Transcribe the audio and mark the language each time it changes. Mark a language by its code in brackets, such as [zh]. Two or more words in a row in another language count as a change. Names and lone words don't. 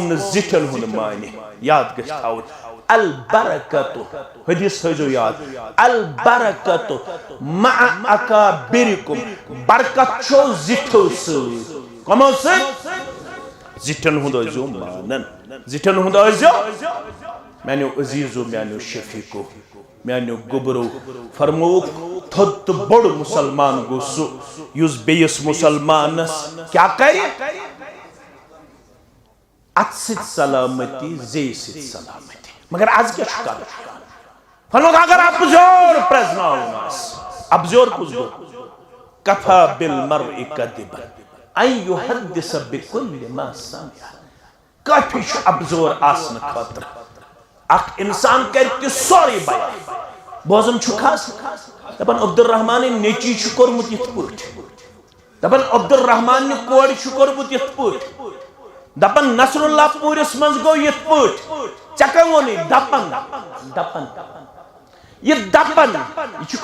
[ks] نہٕ زِٹھٮ۪ن ہُنٛد مانہِ یاد گژھِ تھاوُن البرکتُ حدیث تھٲیزیو یاد [ar] البرکتُ مع اکابرکم [ks] برکت چھو زِٹھیو سۭتۍ کمو سۭتۍ زِٹھٮ۪ن ہُنٛد ٲسۍزیو مانان زِٹھٮ۪ن ہُنٛد ٲسۍزیو میانیو عزیزو میانیو شفیقو میانیو گوبرو فرمووُکھ تھوٚد تہٕ بوٚڑ مُسلمان گوٚو سُہ یُس بیٚیِس مُسلمانس کیٛاہ کرِ اتھ سۭتۍ سلامتی زیٚیہِ سۭتۍ سلامتی مگر آز کیٛاہ چھُ کرُن فرمووُکھ اگر اپزیور پرٛزناوُن آسہِ اپزیور کُس گوٚو [ar] کفا بالمرء کذبا ان یحدث بکل ما سمع [ks] کٲفی چھُ اپزور آسنہٕ خٲطرٕ اکھ انسان کرِ تہِ سورُے بیان بوزان چھُکھ حظ دپان عبدالرحمانٕنۍ نیٚچی چھُ کوٚرمُت یِتھ پٲٹھۍ دپان عبدالرحماننہِ کورِ چھُ کوٚرمُت یِتھ پٲٹھۍ دپان نصر اللہ پوٗرِس منٛز گوٚو یِتھ پٲٹھۍ ژےٚ کٔمۍ ووٚنُے دپان دپان یہِ دپان یہِ چھُ